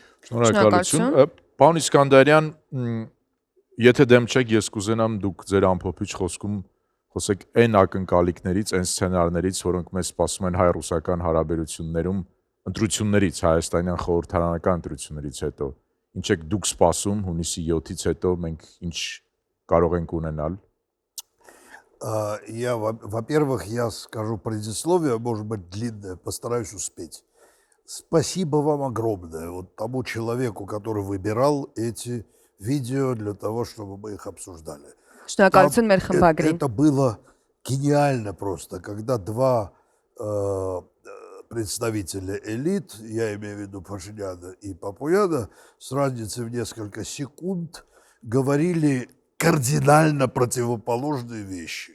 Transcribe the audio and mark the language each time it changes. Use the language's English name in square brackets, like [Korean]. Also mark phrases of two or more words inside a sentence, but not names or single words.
[Armenian] Շնորհակալություն։ Պարոն Իսկանդարյան, եթե դեմ չեք, ես կուզենամ դուք ձեր ամփոփիչ խոսքում խոսեք այն ակնկալիքներից, այն սցենարներից, որոնք մեզ սպասում են հայ-ռուսական հարաբերություններում ընտրություններից, հայաստանյան խորհրդարանական ընտրություններից հետո։ Ինչ եք դուք սպասում հունիսի 7-ից հետո մենք ինչ կարող ենք ունենալ։ [Russian] Во-первых, я скажу предисловие, может быть, длинное, постараюсь успеть. Спасибо вам огромное вот тому человеку, который выбирал эти видео для того, чтобы мы их обсуждали. Это было гениально просто, когда два представителя элит, я имею в виду Пашиняна и Папуяна, с разницей в несколько секунд говорили кардинально противоположные вещи.